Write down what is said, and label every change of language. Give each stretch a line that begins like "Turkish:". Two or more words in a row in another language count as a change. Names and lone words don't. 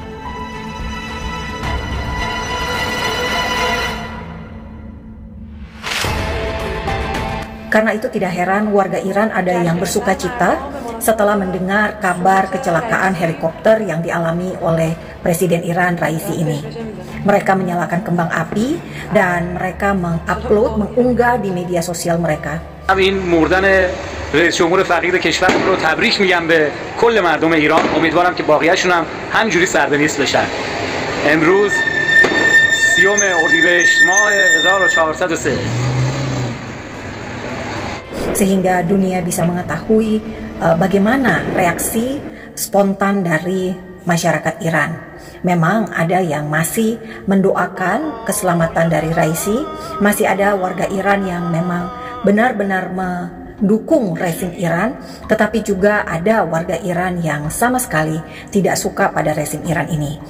Indonesian: Karena itu tidak heran warga Iran ada yang bersuka cita setelah mendengar kabar kecelakaan helikopter yang dialami oleh Presiden Iran Raisi ini. Mereka menyalakan kembang api dan mereka mengunggah di media sosial mereka.
Persian: این مردن رئیس جمهور فقید کشورم رو تبریک میگم به کل مردم ایران. امیدوارم که باقیه‌شون هم همینجوری سربنیست بشن. امروز 30 اردیبهشت ماه 1403.
Indonesian: Sehingga dunia bisa mengetahui bagaimana reaksi spontan dari masyarakat Iran. Memang ada yang masih mendoakan keselamatan dari Raisi, masih ada warga Iran yang memang benar-benar mendukung rezim Iran, tetapi juga ada warga Iran yang sama sekali tidak suka pada rezim Iran ini.